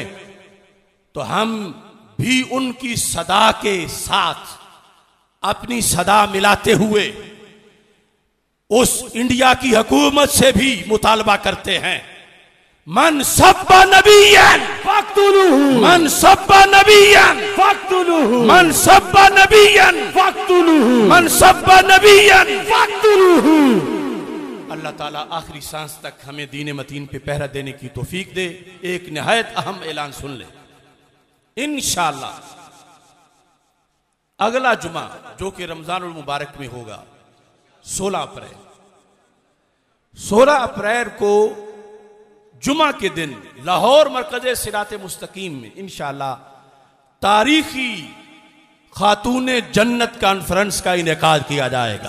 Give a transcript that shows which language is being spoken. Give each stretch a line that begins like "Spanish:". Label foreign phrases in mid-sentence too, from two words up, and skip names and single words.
Urdu: تو ہم بھی ان کی صدا کے ساتھ اپنی صدا ملاتے ہوئے اس انڈیا کی حکومت سے بھی مطالبہ کرتے ہیں,
Arabic: من سب نبيا फक्तुलूहु, من سب نبيا फक्तुलूहु, من سب نبيا फक्तुलूहु, من سب نبيا फक्तुलूहु।
Urdu: اللہ تعالیٰ آخری سانس تک ہمیں دین متین پہ پہرا دینے کی توفیق دے. ایک نہایت اہم اعلان سن لے، ان شاء اللہ اگلا جمعہ جو کہ رمضان المبارک میں ہوگا 16 اپریل، 16 اپریل کو جمعہ کے دن لاہور مرکزِ صراطِ مستقیم میں ان شاء اللہ تاریخی خاتونِ جنت کانفرنس کا انعقاد کیا جائے گا.